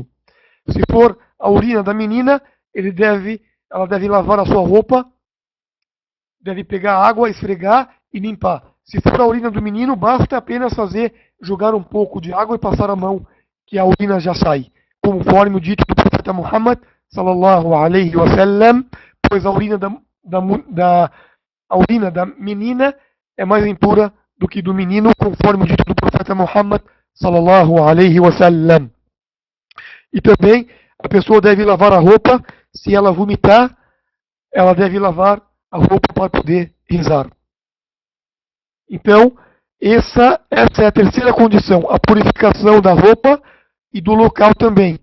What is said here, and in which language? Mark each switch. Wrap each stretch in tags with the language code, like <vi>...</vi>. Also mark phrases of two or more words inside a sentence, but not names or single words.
<pt>Se for a urina da menina, ela deve lavar a sua roupa, deve pegar água, esfregar e limpar. Se for a urina do menino, basta apenas jogar um pouco de água e passar a mão, que a urina já sai. Conforme o dito do profeta Muhammad,</pt> <ar>صلى الله عليه وسلم,</ar> <pt>pois a urina a urina da menina é mais impura do que do menino, conforme o dito do profeta Muhammad,</pt> <ar>صلى الله عليه وسلم.</ar> <pt>E também a pessoa deve lavar a roupa, se ela vomitar, ela deve lavar a roupa para poder rezar. Então, essa é a terceira condição, a purificação da roupa e do local também.</pt>